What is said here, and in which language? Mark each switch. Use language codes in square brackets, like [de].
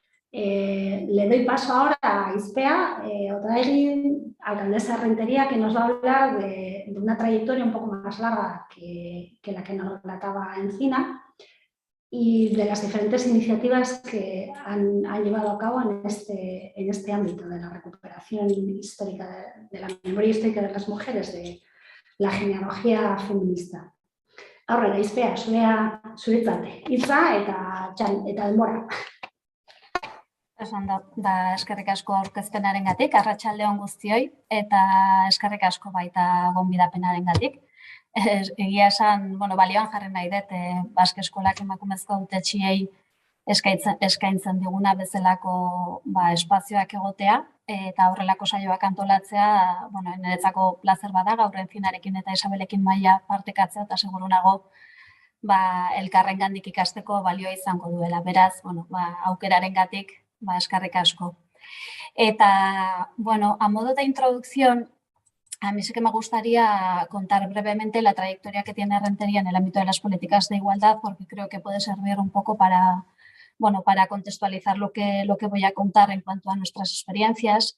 [es] Le doy paso ahora a Izpea Otaegui, alcaldesa de Rentería, que nos va a hablar de una trayectoria un poco más larga que la que nos relataba Encina y de las diferentes iniciativas que han llevado a cabo en este ámbito de la recuperación histórica, de la memoria histórica de las mujeres, de la genealogía feminista. [eu] Aurrera, Izpea, zuretzat hitza eta denbora. Ondo, eskerrik asko aurkezpenarengatik, arratsalde on guztioi, eta eskerrik asko baita gonbidapenarengatik. Egia esan, balioan jarri nahi dut, Baske Eskolak emakumezko hautetsiei eskaintzen diguna bezalako espazioak egotea, eta horrelako saioak antolatzea, niretzako plazer bada, gaur Encinarekin eta Isabelekin maila partekatzea, eta seguru nago elkarrengandik ikasteko balioa izango duela. Beraz, aukerarengatik eskerrik asko. [es] Eta, a modo de introducción, a mí sí que me gustaría contar brevemente la trayectoria que tiene Rentería en el ámbito de las políticas de igualdad, porque creo que puede servir un poco para contextualizar lo que voy a contar en cuanto a nuestras experiencias.